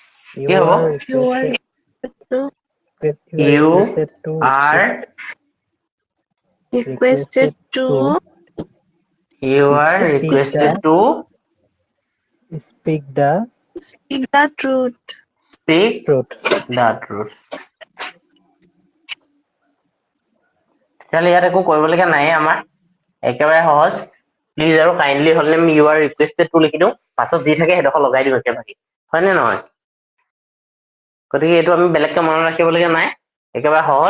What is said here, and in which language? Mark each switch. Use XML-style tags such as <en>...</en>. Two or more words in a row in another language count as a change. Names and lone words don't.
<en>You</en> <as>কি হ'ব?</as> <en>are You are you are You requested to are requested to speak requested to speak the speak the truth. speak truth. the truth.</en> <as>তেতিয়াহ'লে ইয়াত একো কৰিবলগীয়া নাই আমাৰ, একেবাৰে সহজ। প্লিজ আৰু কাইণ্ডলি হ'লে আমি</as> <en>you are requested to</en> <as>লিখি দিওঁ, পাছত যি থাকে সেইডোখৰ লগাই দিওঁ একেবাৰে, হয়নে নহয়? গতিকে এইটো আমি বেলেগকে মনত ৰাখিবলগীয়া নাই, একেবাৰে সহজ।</as>